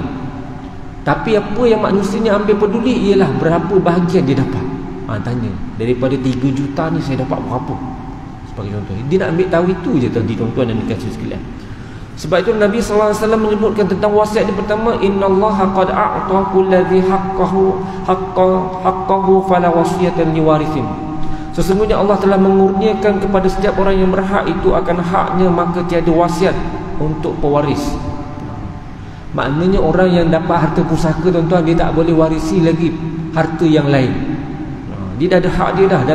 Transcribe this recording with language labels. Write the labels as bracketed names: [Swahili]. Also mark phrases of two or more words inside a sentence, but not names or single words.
[Malay] Tapi apa yang manusia ni ambil peduli ialah berapa bahagian dia dapat. Tanya, daripada 3 juta ni saya dapat berapa, sebagai contoh. Dia nak ambil tahu itu je tadi tuan-tuan dan dikasihi sekalian. Sebab itu Nabi SAW menyebutkan tentang wasiat yang pertama, [Arabic] إن الله قد أعطى كل ذي حقه فلا وصية لوارث. [Malay] Sesungguhnya Allah telah mengurniakan kepada setiap orang yang berhak itu akan haknya, maka tiada wasiat untuk pewaris. Maknanya orang yang dapat harta pusaka tuan-tuan, dia tak boleh warisi lagi harta yang lain. Dia dah ada hak dia dah.